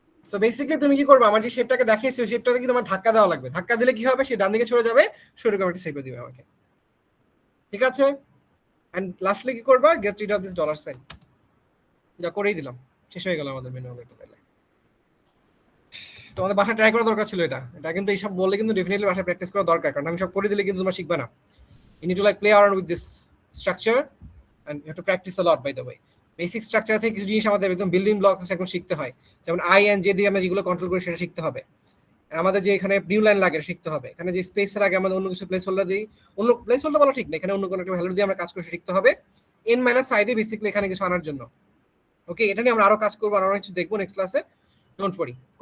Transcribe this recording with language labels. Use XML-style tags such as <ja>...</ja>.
<bn>So basically তুমি কি করবে, আমার যে শেপটাকে দেখিয়েছি ওই শেপটাতে কি তোমার ধাক্কা দেওয়া লাগবে, ধাক্কা দিলে কি হবে, সে ডান দিকে সরে যাবে, সেরকম একটা শেপ দিবে আমাকে, ঠিক আছে? এন্ড লাস্টলি কি করবা,</bn> <en>get rid of this dollar sign,</en> <bn>যা করেই দিলাম, শেষ হয়ে গেল আমাদের মেনু এটা। তাহলে তোমাদের বাসায় ট্রাই করা দরকার ছিল এটা, এটা কিন্তু এইসব বললে কিন্তু ডেফিনেটলি বাসায় প্র্যাকটিস করা দরকার, কারণ আমি সব করে দিলে কিন্তু তোমরা শিখবে না।</bn> <en>You need to like play around with this structure and you have to practice a lot, by the way.</en> <bn>Basic structure থেকে কিছু জিনিস আমাদের একদম বিল্ডিং ব্লক একদম শিখতে হয়, যেমন আই এন্ড জে দিয়ে আমরা যেগুলো কন্ট্রোল করি সেটা শিখতে হবে। আমাদের যে এখানে নিউ লাইন লাগে শিখতে হবে, এখানে যে স্পেসের আগে আমাদের অন্য কিছু প্লেস হোল্ডার দিই, অন্য প্লেস হোল্ডার বলা ঠিক না, এখানে অন্য কোনো একটা ভ্যালু দিয়ে আমরা কাজ করে শিখতে হবে। এন মাইনাস আই দিয়ে বেসিক্যালি এখানে কিছু আনার জন্য। ওকে, এটা নিয়ে আমরা আরো কাজ করবো, আরো কিছু দেখবো নেক্সট ক্লাসে,</bn> <en>Don't worry.</en>